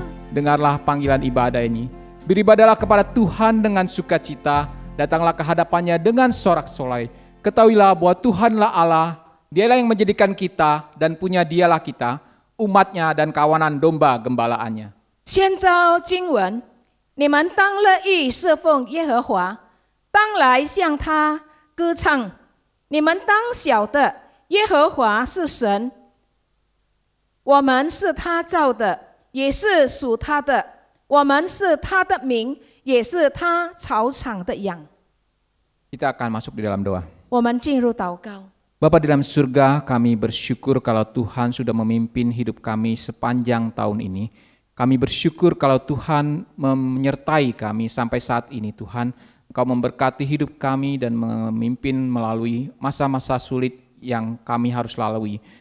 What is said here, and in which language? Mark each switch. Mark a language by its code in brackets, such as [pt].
[id] dengarlah panggilan ibadah ini. Beribadahlah kepada Tuhan dengan sukacita, datanglah ke hadapannya dengan sorak-sorai. Ketahuilah bahwa Tuhanlah Allah, Dialah yang menjadikan kita dan punya Dialah kita, umatnya dan kawanan domba gembalaannya. [zh] 先照经文，你们当乐意侍奉耶和华，当来向他歌唱。你们当晓得，耶和华是神，我们是他造的，也是属他的，我们是他的民，也是他草场的羊。 [id] Kita akan masuk di dalam doa. [zh] 我们进入祷告。 [id] Bapa di dalam surga, kami bersyukur kalau Tuhan sudah memimpin hidup kami sepanjang tahun ini. Kami bersyukur kalau Tuhan menyertai kami sampai saat ini. Tuhan, Engkau memberkati hidup kami dan memimpin melalui masa-masa sulit yang kami harus lalui.